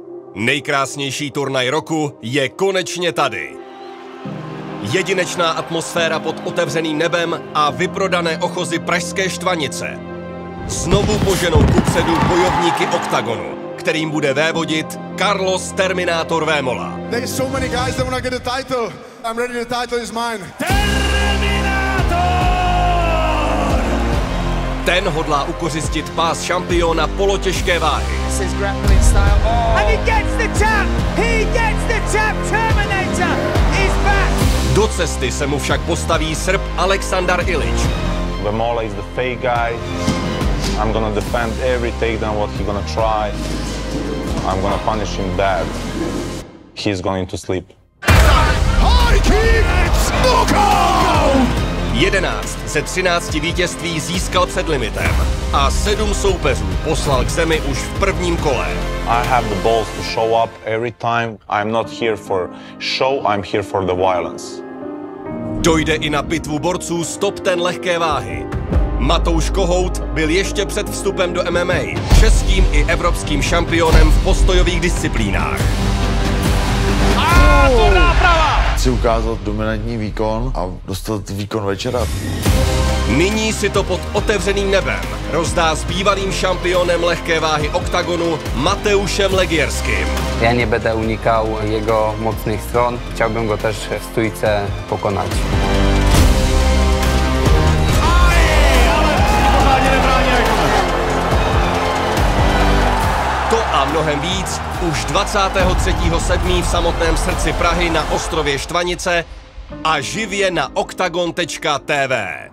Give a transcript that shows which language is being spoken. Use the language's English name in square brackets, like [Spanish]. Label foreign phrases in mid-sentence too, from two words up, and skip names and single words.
[Czech] Nejkrásnější turnaj roku je konečně tady. Jedinečná atmosféra pod otevřeným nebem a vyprodané ochozy pražské Štvanice znovu poženou kupředu bojovníky Oktagonu, kterým bude vévodit Carlos Terminátor Vémola. [English] There's so many guys that want to get the title. I'm ready, the title is mine. [Czech] Ten hodlá ukořistit pás šampiona polotěžké váhy. [English] And he gets the tap! He gets the tap! Terminator is back! [Czech] Do cesty se mu však postaví Srb Aleksandar Ilić. [English] Vémola is the fake guy. I'm gonna defend every takedown what he's gonna try. I'm gonna punish him bad. He's going to sleep. High kick! Knockout! [Czech] 11 ze 13 vítězství získal před limitem a 7 soupeřů poslal k zemi už v prvním kole. [English] I have the balls to show up every time. I'm not here for show, I'm here for the violence. [Czech] Dojde i na pitvu borců z top 10 lehké váhy. Matouš Kohout byl ještě před vstupem do MMA českým i evropským šampionem v postojových disciplínách. A to náprava! Chci ukázat dominantní výkon a dostat výkon večera. Nyní si to pod otevřeným nebem rozdá s bývalým šampionem lehké váhy Oktagonu Mateuszem Legierským. [Polish] Ja nie będę unikał jego mocnych stron. Chciałbym go też w stójce pokonać. [Czech] To a mnohem víc už 23.7. v samotném srdci Prahy na ostrově Štvanice a živě na oktagon.tv.